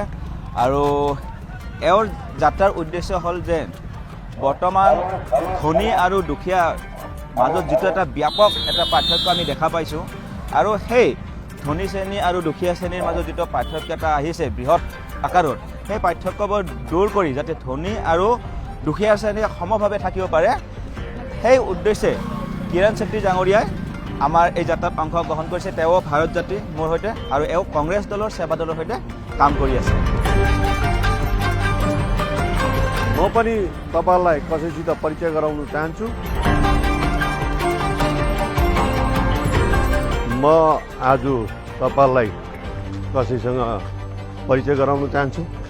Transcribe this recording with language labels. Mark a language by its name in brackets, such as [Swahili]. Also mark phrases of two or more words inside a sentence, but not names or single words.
[Assamese] আৰু এওঁৰ যাত্ৰাৰ উদ্দেশ্য হ'ল যে বৰ্তমান ধনী আৰু দুখীয়াৰ মাজত যিটো এটা ব্যাপক এটা পাৰ্থক্য আমি দেখা পাইছোঁ, আৰু সেই ধনী শ্ৰেণী আৰু দুখীয়া শ্ৰেণীৰ মাজত যিটো পাৰ্থক্য এটা আহিছে বৃহৎ আকাৰত, সেই পাৰ্থক্যবোৰ দূৰ কৰি যাতে ধনী আৰু দুখীয়া শ্ৰেণী সমভাৱে থাকিব পাৰে, সেই উদ্দেশ্যে কিৰণ চেত্ৰী ডাঙৰীয়াই আমাৰ এই যাত্ৰাত অংশগ্ৰহণ কৰিছে। তেওঁ ভাৰত যাত্ৰী মোৰ সৈতে, আৰু এওঁ কংগ্ৰেছ দলৰ সেৱা দলৰ সৈতে কাম কৰি আছে। [Nepali] म पनि तपाईलाई कसैसित परिचय गराउन चाहन्छु। म आज तपाईलाई कसैसँग परिचय गराउन चाहन्छु।